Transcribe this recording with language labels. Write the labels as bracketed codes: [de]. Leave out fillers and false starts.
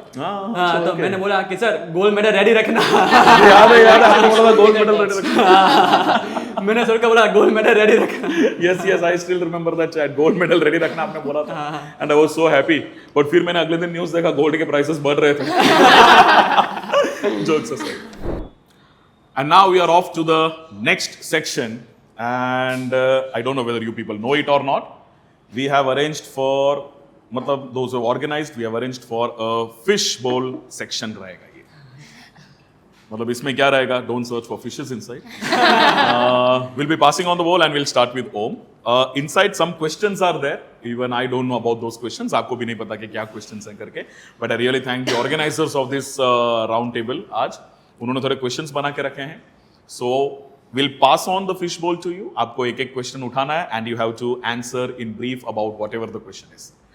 [hi] हाँ, तो मैंने बोला कि सर गोल्ड मेडल रेडी रखना। याद है आपने बोला था गोल्ड मेडल रेडी रखना। मैंने सर को बोला गोल्ड मेडल रेडी रखना। [en] yes I still remember that chat, [hi] gold medal ready रखना आपने बोला था [en] And I was so happy. [hi] But फिर मैंने अगले दिन न्यूज़ देखा गोल्ड के प्राइसेस बढ़ रहे थे। [en] Jokes aside, and now we are off to the next section, and I don't know whether you people know it or not. We have arranged for, मतलब those who have organized, we have arranged for a fish bowl section [hi] रहेगा ये। मतलब इसमें क्या रहेगा? [en] Don't search for fishes inside. We'll be passing on the bowl and we'll start with Om. Inside some questions are there. Even I don't know about those questions. [hi] आपको भी नहीं पता कि क्या questions हैं करके. [en] But I really thank the organizers of this round table आज. [hi] उन्होंने थोड़े क्वेश्चंस बना के रखे हैं, [en] So will pass on the fish bowl to you. [hi] आपको एक एक क्वेश्चन उठाना है [en] And you have to answer in brief about whatever the question is.